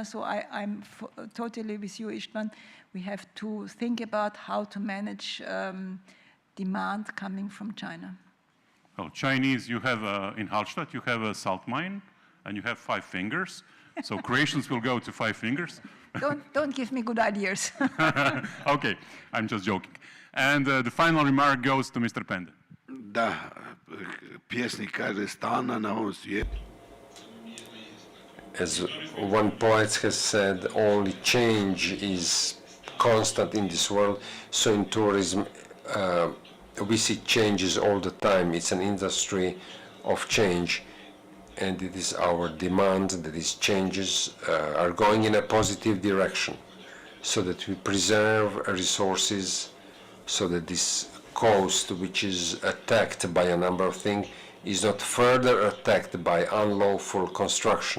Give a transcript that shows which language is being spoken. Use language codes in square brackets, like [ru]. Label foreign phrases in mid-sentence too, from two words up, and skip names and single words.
[en] So I'm totally with you, Istvan. We have to think about how to manage demand coming from China. Well, Chinese, you have in Hallstatt, you have a salt mine, and you have 5 fingers. So Croatians will go to 5 fingers. Don't give me good ideas. Okay, I'm just joking. And the final remark goes to Mr. Pende. [hr] Da, pjesnik kaže stalna na ovom svijetu. [en] As one poet has said, only change is constant in this world. So in tourism, we see changes all the time. It's an industry of change, and it is our demand that these changes are going in a positive direction, so that we preserve resources, so that this coast, which is attacked by a number of things, is not further attacked by unlawful construction.